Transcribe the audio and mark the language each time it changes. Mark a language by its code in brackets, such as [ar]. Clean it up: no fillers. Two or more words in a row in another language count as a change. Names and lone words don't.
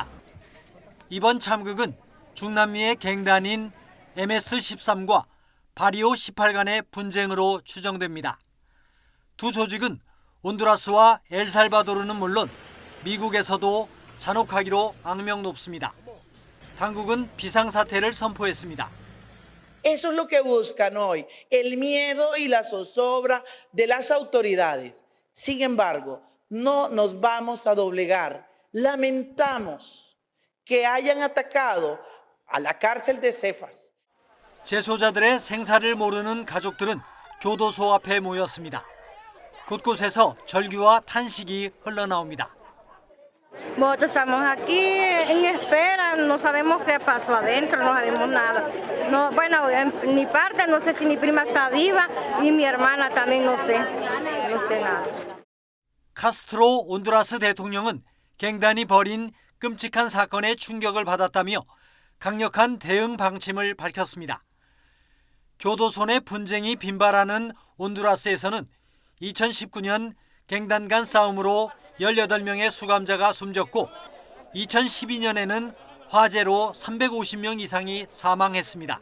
[ko] 이번 참극은 중남미의 갱단인 MS-13과 바리오 18 간의 분쟁으로 추정됩니다. 두 조직은 온두라스와 엘살바도르는 물론 미국에서도 잔혹하기로 악명 높습니다. 당국은 비상사태를 선포했습니다. [es] Eso es lo que buscan hoy, el miedo y la zozobra de las autoridades. Sin embargo, no nos vamos a doblegar. Lamentamos que hayan atacado a la cárcel de Cefas. [ko] 재소자들의 생사를 모르는 가족들은 교도소 앞에 모였습니다. 곳곳에서 절규와 탄식이 흘러나옵니다. [es] Nosotros estamos aquí en espera, no sabemos qué pasó adentro, no sabemos nada. No, bueno, en mi parte no sé si mi prima está viva y mi hermana también no sé nada. [ko] 카스트로 온두라스 대통령은 갱단이 벌인 끔찍한 사건에 충격을 받았다며 강력한 대응 방침을 밝혔습니다. 교도소 내 분쟁이 빈발하는 온두라스에서는 2019년 갱단 간 싸움으로 18명의 수감자가 숨졌고 2012년에는 화재로 350명 이상이 사망했습니다.